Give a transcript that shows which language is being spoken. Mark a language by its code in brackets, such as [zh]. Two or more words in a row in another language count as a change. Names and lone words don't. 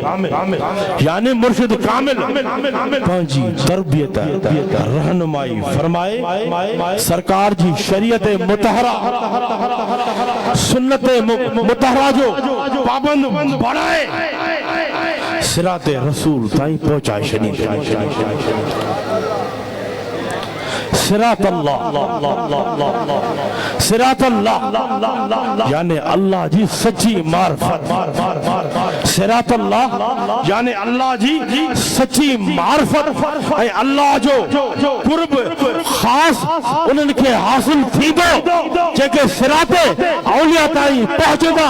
[sd] पंहिंजी तरबियत रहनुमाई फरमाए सरकार जी शरीयत मुतहरा सुन्नत मुतहरा जो पाबंद बणाए सिरात रसूल ताईं पहुचाए छॾींदो। सिरात अल्लाह, सिरात अल्लाह यानी अल्लाह जी सच्ची मार्फत। सिरात अल्लाह यानी अल्लाह जी सच्ची मार्फत ऐं अल्लाह जो कुर्ब ख़ास उन्हनि खे हासिल थींदो जेके सिरात औलिया ताईं पहुचंदा।